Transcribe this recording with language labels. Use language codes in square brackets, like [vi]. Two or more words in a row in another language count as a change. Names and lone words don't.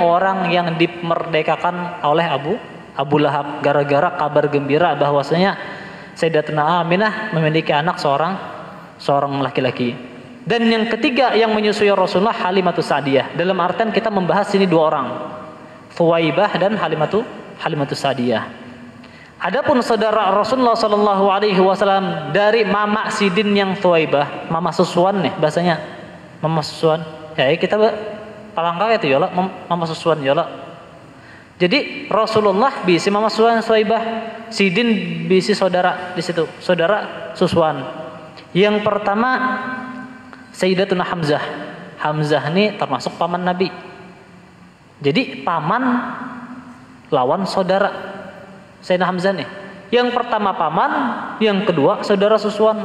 [id] Orang yang dimerdekakan oleh Abu Lahab gara-gara kabar gembira bahwasanya Sayyidatuna Aminah memiliki anak seorang laki-laki. Dan yang ketiga yang menyusui Rasulullah Halimatus Sa'diyah. Dalam artian kita membahas ini 2 orang, Thuwaibah dan Halimatus Sa'diyah. [bjn] Adapun saudara Rasulullah [ar] صلى الله عليه وسلم [bjn] dari mama Sidin yang Thuwaibah, mama susuan nih bahasanya. Mama susuan, ya kita palangka itu ya lah, mama susuan ya lah. Jadi Rasulullah bisi mama susuan Thuwaibah, Sidin bisi saudara di situ, saudara susuan. Yang pertama Sayyidatuna Hamzah. Hamzah ini termasuk paman Nabi. Jadi paman lawan saudara Sayyidina Hamzah nih. [id] Yang pertama paman, yang kedua saudara susuan.